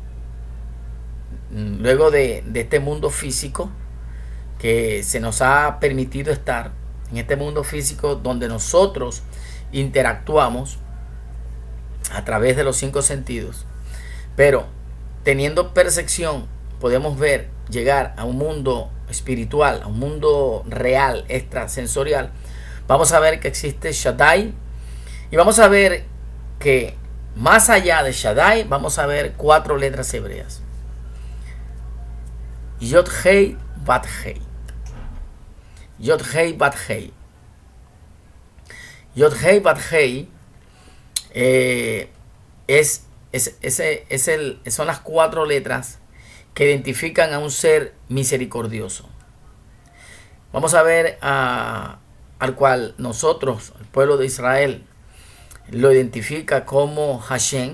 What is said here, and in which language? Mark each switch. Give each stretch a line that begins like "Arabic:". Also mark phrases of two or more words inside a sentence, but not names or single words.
Spanish: Luego de este mundo físico que se nos ha permitido estar, en este mundo físico donde nosotros interactuamos a través de los 5 sentidos, pero teniendo percepción podemos ver, llegar a un mundo espiritual, a un mundo real, extrasensorial. Vamos a ver que existe Shaddai, y vamos a ver que más allá de Shaddai vamos a ver 4 letras hebreas:
Hebrew: Yod Hei Bat Hei. Yod Hei Bat Hei. Yod Hei Bat Hei
Spanish: son las 4 letras que identifican a un ser misericordioso. Vamos a ver al cual nosotros, el pueblo de Israel, lo identifica como Hashem.